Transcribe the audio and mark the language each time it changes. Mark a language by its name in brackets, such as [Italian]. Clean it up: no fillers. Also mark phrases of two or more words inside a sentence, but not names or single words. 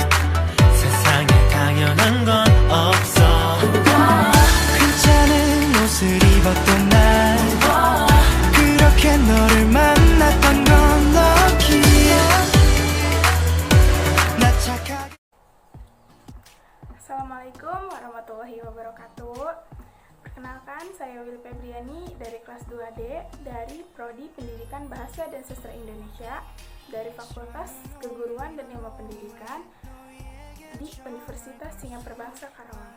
[Korean] 세상에 당연한 건 없어. 괜찮은 옷을 입었던 날, 그렇게 너를 만났던 건 럭키야. 나 착하게. [Arabic] السلام عليكم ورحمة الله وبركاته. [Indonesian] Perkenalkan, saya Wil Febriani dari kelas 2D dari Prodi Pendidikan Bahasa dan Sastra Indonesia dari Fakultas Keguruan dan Ilmu Pendidikan di Universitas Singapura Karawang.